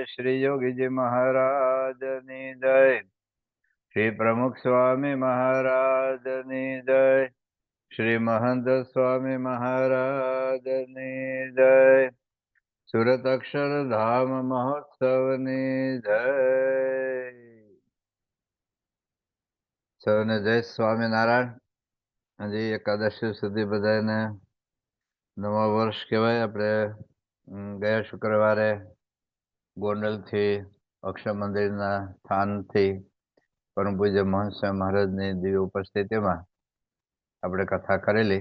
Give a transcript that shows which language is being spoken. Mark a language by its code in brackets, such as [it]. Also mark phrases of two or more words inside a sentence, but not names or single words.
[gu] શ્રી યોગી જી મહારાજની જય। શ્રી પ્રમુખ સ્વામી મહારાજની જય। શ્રી મહંત સ્વામી મહારાજની જય। સુરત અક્ષરધામ મહોત્સવની જય। સૌને જય સ્વામિનારાયણ. હજી એકાદશી સુધી બધાને નવા વર્ષ કહેવાય. આપણે ગયા શુક્રવારે ગોંડલથી અક્ષર મંદિરના સ્થાનથી પરમ પૂજ્ય મહંત સ્વામી મહારાજની દિવ્ય ઉપસ્થિતિમાં આપણે કથા કરેલી.